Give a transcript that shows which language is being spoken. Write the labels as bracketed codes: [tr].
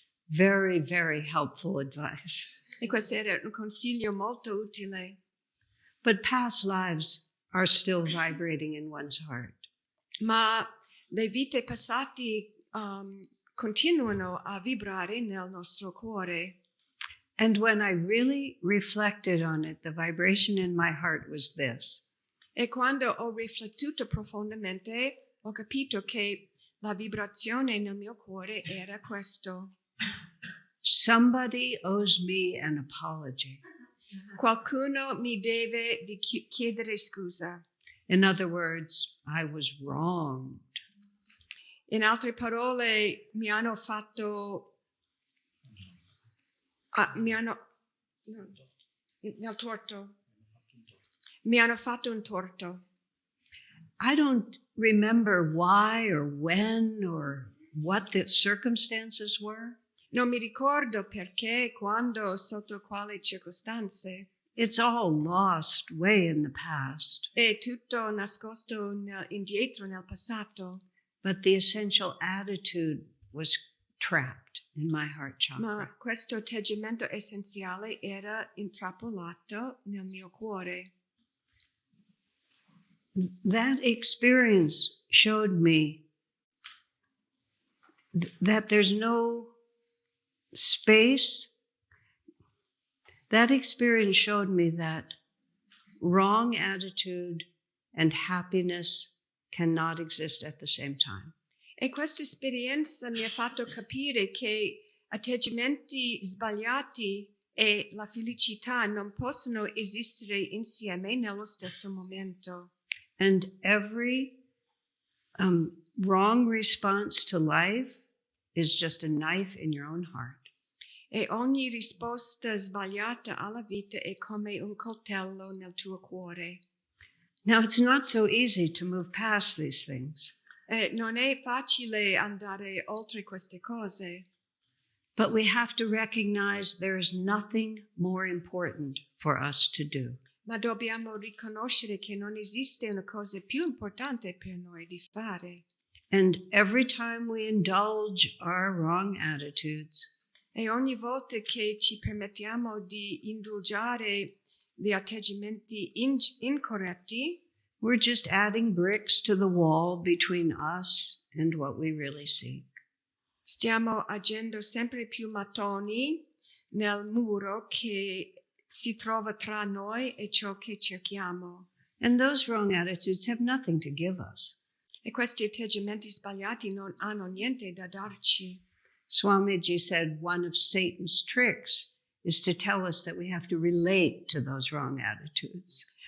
[en] Very, very helpful advice. [it] E questo era un consiglio molto utile. [en] But past lives are still vibrating in one's heart. [it] Ma le vite passate continuano a vibrare nel nostro cuore. [en] And when I really reflected on it, the vibration in my heart was this. [it] E quando ho riflettuto profondamente, ho capito che la vibrazione nel mio cuore era questo. [en] Somebody owes me an apology. [it] Qualcuno mi deve di chiedere scusa. [en] In other words, I was wronged. [it] In altre parole, mi hanno fatto nel torto. Mi hanno fatto un torto. [en] I don't remember why or when or what the circumstances were. [it] Non mi ricordo perché, quando, sotto quali circostanze. [en] It's all lost way in the past. [it] È tutto nascosto indietro nel passato. [en] But the essential attitude was trapped in my heart chakra. [it] Ma questo atteggiamento essenziale era intrappolato nel mio cuore. [en] That experience showed me that there's no space, that experience showed me that wrong attitude and happiness cannot exist at the same time. [it] E questa esperienza mi ha fatto capire che atteggiamenti sbagliati e la felicità non possono esistere insieme nello stesso momento. [en] And every wrong response to life is just a knife in your own heart. [it] E ogni risposta sbagliata alla vita è come un coltello nel tuo cuore. [en] Now, it's not so easy to move past these things, [it] Non è facile andare oltre queste cose, [en] but we have to recognize there is nothing more important for us to do. [it] ma dobbiamo riconoscere che non esiste una cosa più importante per noi di fare. [en] And every time we indulge our wrong attitudes, [it] E ogni volta che ci permettiamo di indulgere gli atteggiamenti incorretti, [en] we're just adding bricks to the wall between us and what we really seek. [it] stiamo agendo sempre più mattoni nel muro che si trova tra noi e ciò che cerchiamo. [en] And those wrong attitudes have nothing to give us. [it] E questi atteggiamenti sbagliati non hanno niente da darci. [en] Swamiji said one of Satan's tricks is to tell us that we have to relate to those wrong attitudes.